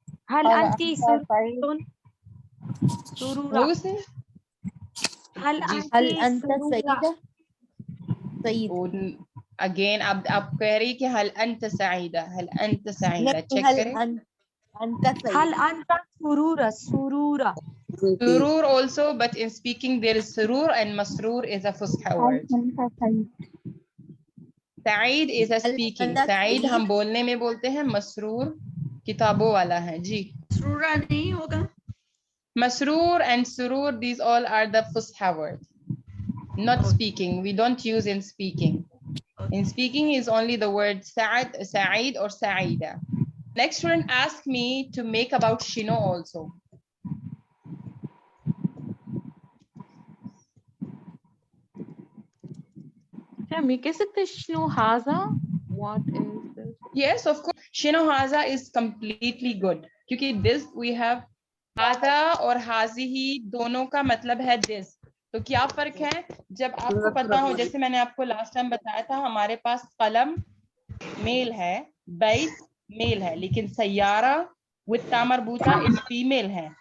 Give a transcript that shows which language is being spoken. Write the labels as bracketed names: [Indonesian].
[Arabic] हल अंती सुरूरा. हल अंता सईदा. सईद. [Hindi] अगेन आप कह रही कि हल अंत सईदा, हल अंत सईदा. चेक करें. [Arabic] अंता सईद. हल अंता सुरूरा. सुरूरा [English] Surur also, but in speaking there is surur and masroor is a fusha word. Sa'id is a speaking. [Hindi] Sa'id हम बोलने में बोलते हैं, masroor किताबों वाला है जी. मसरूरा नहीं होगा. [English] Masroor and surur, these all are the fusha word. Not speaking. We don't use in speaking. In speaking is only the word Sa'id, Sa'id or Sa'ida. Next student asked me to make about Shino also. [Hindi] मैं कह सकते Shino Haza? [English] What is this? Yes, of course. Shino Haza is completely good. [Hindi] क्योंकि [English] this we have [Hindi] Haza और Hazihi दोनों का मतलब है this. तो क्या फर्क है? जब आपको पता हो, जैसे मैंने आपको लास्ट टाइम बताया था, हमारे पास कलम मेल है, बैत मेल है, लेकिन सैयारा विद ता मरबूता इज फीमेल है.